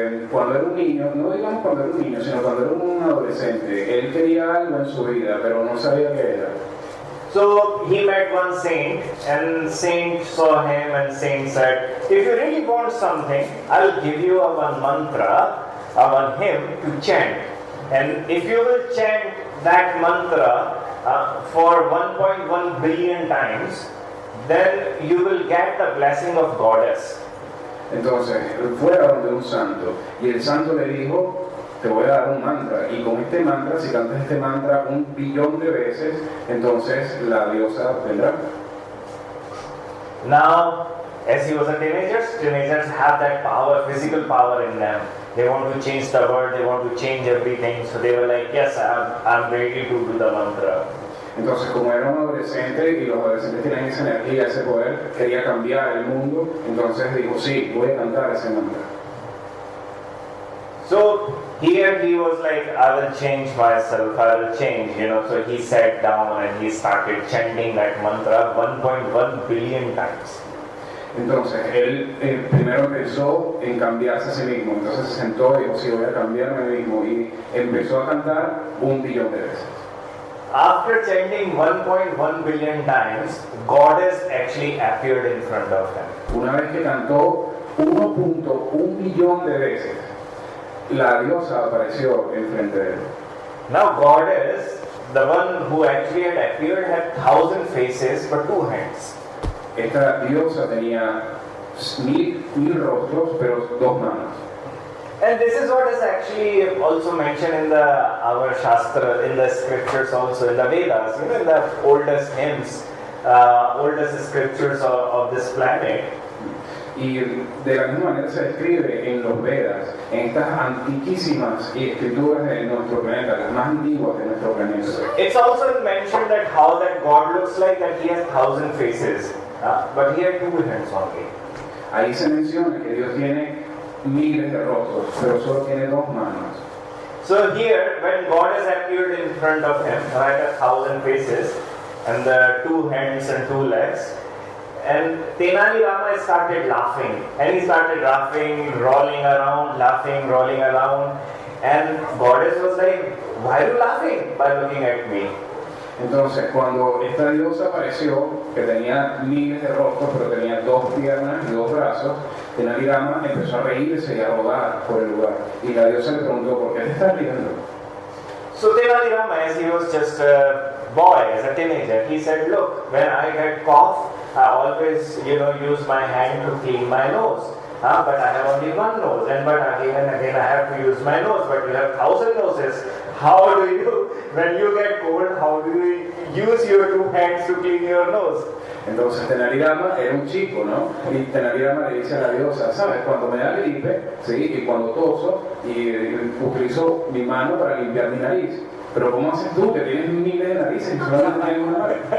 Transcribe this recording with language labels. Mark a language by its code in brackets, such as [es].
[es] Cuando era un niño, no digamos cuando era un niño, sino cuando era un adolescente, él quería algo en su vida, pero no sabía qué era. [en] So he met one saint, and saint saw him, and saint said, if you really want something, I'll give you one mantra, one hymn to chant. And if you will chant that mantra for 1.1 billion times, then you will get the blessing of goddess. [es] Entonces, fue a donde un santo, y el santo le dijo, te voy a dar un mantra, y con este mantra, si cantas este mantra 1 billón de veces, entonces la diosa vendrá. [en] Now, as he was a teenager, teenagers have that power, physical power in them. They want to change the world, they want to change everything, so they were like, yes, I'm ready to do the mantra. [es] Entonces, como era un adolescente y los adolescentes tienen esa energía, ese poder, quería cambiar el mundo, entonces dijo, sí, voy a cantar ese mantra. [en] So here he was like, I will change myself, I will change, so he sat down and he started chanting that mantra 1.1 billion times. [es] Entonces, él primero empezó en cambiarse a sí mismo, entonces se sentó y dijo, sí, voy a cambiarme a mí mismo, y empezó a cantar 1 billón de veces. [en] After chanting 1.1 billion times, goddess actually appeared in front of him. [es] Una vez que cantó 1.1 billón de veces, la diosa apareció enfrente de él. [en] Now goddess, the one who actually had appeared, had 1,000 faces but 2 hands. [es] Esta diosa tenía mil rostros, pero 2 manos. [en] And this is what is actually also mentioned in our Shastra, in the scriptures also, in the Vedas, in the oldest hymns, oldest scriptures of this planet. [es] Y de la misma manera se describe en los Vedas, en estas antiquísimas escrituras de nuestro planeta, las más antiguas de nuestro planeta. [en] It's also mentioned that how that God looks like, that he has 1,000 faces, but he had 2 hands only. [es] Ahí se menciona que Dios tiene miles de rostros, pero solo tiene 2 manos. [en] So here, when God has appeared in front of him, right, 1,000 faces, and the 2 hands and 2 legs, and Tenali Rama started laughing, and he started laughing, rolling around, laughing, rolling around, and goddess was like, why are you laughing by looking at me? [es] Entonces, cuando esta diosa apareció, que tenía miles de rostros, pero tenía 2 piernas y 2 brazos, Tenali Rama empezó a reírse y a rodar por el lugar. Y la diosa le preguntó, ¿por qué te estás riendo? [en] So Tenali Rama, as he was just a boy, as a teenager, he said, look, when I get cough, I always, use my hand to clean my nose. But I have only 1 nose, and again and again I have to use my nose, but you have 1,000 noses. How do you, when you get cold, how do you use your 2 hands to clean your nose? [es] Entonces Tenali Rama era un chico, ¿no? Y Tenali Rama le dice a la diosa, ¿sabes? Cuando me da gripe, ¿sí? Y cuando toso, y utilizo mi mano para limpiar mi nariz. Pero ¿cómo haces tú, que tienes miles de narices y solo no tienes una nariz?